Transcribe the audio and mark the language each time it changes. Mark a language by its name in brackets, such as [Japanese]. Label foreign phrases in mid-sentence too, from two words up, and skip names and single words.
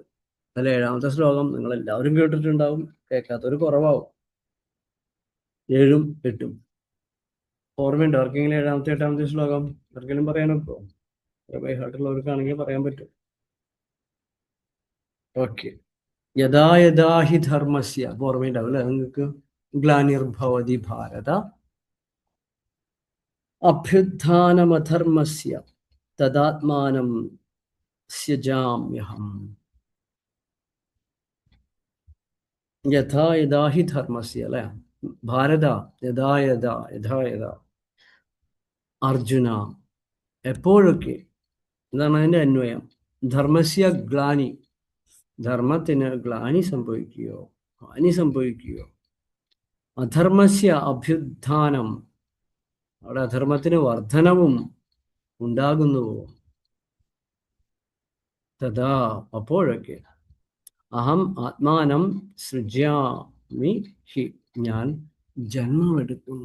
[Malayalam] അതിൽ 7ാമത്തെ ശ്ലോകം നിങ്ങൾ എല്ലാവരും കേട്ടിട്ടുണ്ടാവും, കേൾക്കാത്തൊരു കുറവാവും. 7ഉം 8ഉം ഓർമ്മയുണ്ട് ആർക്കെങ്കിലും? 7ാമത്തെ 8ാമത്തെ ശ്ലോകം ആർക്കെങ്കിലും പറയാനൊക്കെ ബൈഹാർട്ടുള്ളവർക്കാണെങ്കിൽ പറയാൻ പറ്റും. ഓക്കെ. [Sanskrit] യഥാ യഥാ ഹി ധർമ്മസ്യ, [Malayalam] ഓർമ്മയുണ്ടാവും അല്ലെ നിങ്ങൾക്ക്? [Sanskrit] ഗ്ലാനിർഭവതി ഭാരത അഭ്യുത്ഥാനമധർമ്മസ്യ തദാത്മാനം സ്യജാമ്യഹം. യഥാ യഥാ ഹി ധർമ്മസ്യ, അല്ലെ ഭാരത, യഥാ യഥാ, യഥാ യഥാ. [Malayalam] അർജുന, എപ്പോഴൊക്കെ, എന്താണ് അതിന്റെ അന്വയം? [Sanskrit] ധർമ്മസ്യ ഗ്ലാനി, [Malayalam] ധർമ്മത്തിന് ഗ്ലാനി സംഭവിക്കുകയോ ഹാനി സംഭവിക്കുകയോ, [Sanskrit] അധർമ്മസ്യ അഭ്യുത്ഥാനം, [Malayalam] അവിടെ അധർമ്മത്തിന് വർധനവും ഉണ്ടാകുന്നുവോ, തഥാ, അപ്പോഴൊക്കെ, [Sanskrit] അഹം ആത്മാനം സൃജ്യാമി ഹി, [Malayalam] ഞാൻ ജന്മമെടുക്കുന്നു.